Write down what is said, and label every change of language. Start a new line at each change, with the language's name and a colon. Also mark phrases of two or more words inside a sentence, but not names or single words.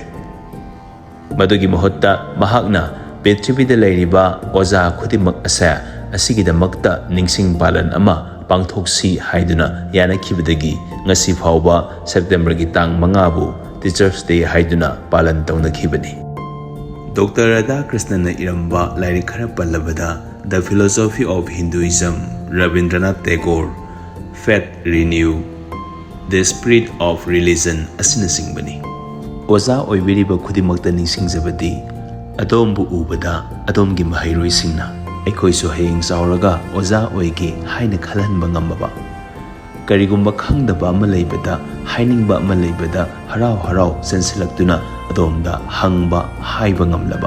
Manipuri: Madugi mahutta mahakna Prithibida lairiba oja khudimak asa asigidamakta ningsing palan ama pangthoksi haiduna yanakibadagi ngasi phawba September gi tang mangabu Teachers Day haiduna palan tawnakhibani. Dr. Radhakrishnan na iramba lairik khara pallabada The Philosophy of Hinduism, Rabindranath Tagore, Faith Renew, The Spirit of Religion asinasingbani. Oza oibiriba khudimakta ningsingjabadi adombu ubada adomgi mahairoisingna aikhoisu hayeng sauraga oza oigi haina khalanba ngambaba. Karigumba khangdaba ama leibada hainingba ama leibada harau harau sensilaktuna adomda hangba haiba ngamlaba.